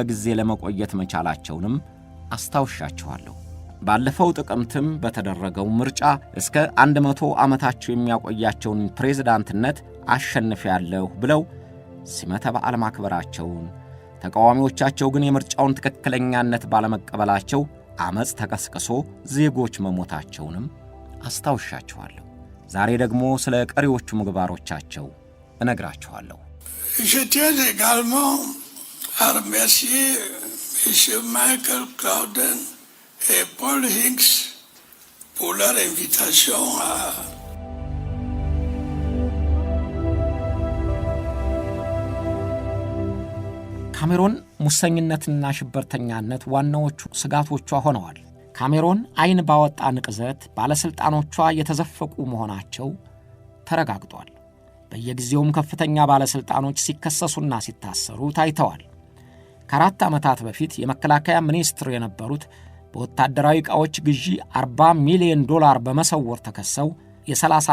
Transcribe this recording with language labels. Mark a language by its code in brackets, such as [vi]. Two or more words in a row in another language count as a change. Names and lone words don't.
[am] ጊዜ ለመቆየት መቻላቸውንም አስታውሻችኋለሁ። ባለፈው ጥቅምትም በተደረገው ምርጫ እስከ 100 ዓመታቸው የሚያቆያቸውን ፕሬዝዳንትነት አሸንፌያለሁ ብለው ሲመተ በዓል ማክበራቸውን፣ ተቃዋሚዎቻቸው ግን የምርጫውን ትክክለኛነት ባለመቀበላቸው ዓመፅ ተቀስቅሶ ዜጎች መሞታቸውንም አስታውሻችኋለሁ። ዛሬ ደግሞ ስለ ቀሪዎቹ ምግባሮቻቸው እነግራችኋለሁ። [fr] Je tiens également à remercier M. Michael Clouden et Paul Higgs pour leur invitation à [am] ካሜሮን ሙሰኝነትና ሽብርተኛነት ዋናዎቹ ስጋቶቿ ሆነዋል። ካሜሮን አይን ባወጣ ንቅዘት ባለስልጣኖቿ የተዘፈቁ መሆናቸው ተረጋግጧል። በየጊዜውም ከፍተኛ ባለስልጣኖች ሲከሰሱና ሲታሰሩ ታይተዋል። ከ4 ዓመታት በፊት የመከላከያ ሚኒስትር የነበሩት በወታደራዊ ዕቃዎች ግዢ $40 ሚሊዮን በመሰወር ተከሰው የ30